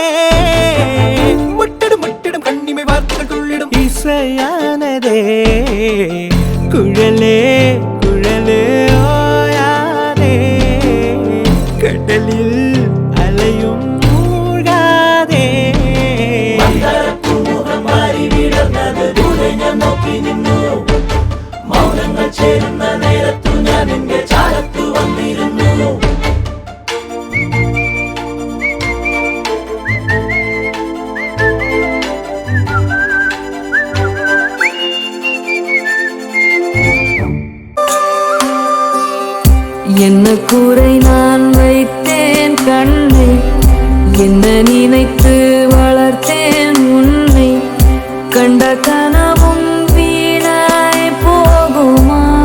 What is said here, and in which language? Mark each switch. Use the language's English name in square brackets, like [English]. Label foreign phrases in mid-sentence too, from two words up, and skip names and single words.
[Tamil] முட்டிடும் முட்டிடும் கண்ணிமை வார்த்தைகள் துள்ளிடும் இசையானதே. குழலே குழலே ஓயாதே, கடலில் அலையும் மூழ்காதே. [Malayalam] മൗനങ്ങൾ ചേരുന്ന നേരത്തു ഞാൻ നിന്റെ ചാരത്തു വന്നിരുന്നു. [Tamil] என்ன கூரை நான் வைத்தேன் கண்ணை, என்ன நினைத்து வளர்த்தேன் உன்னை, கண்ட கனவும் வீணாய் போகுமா?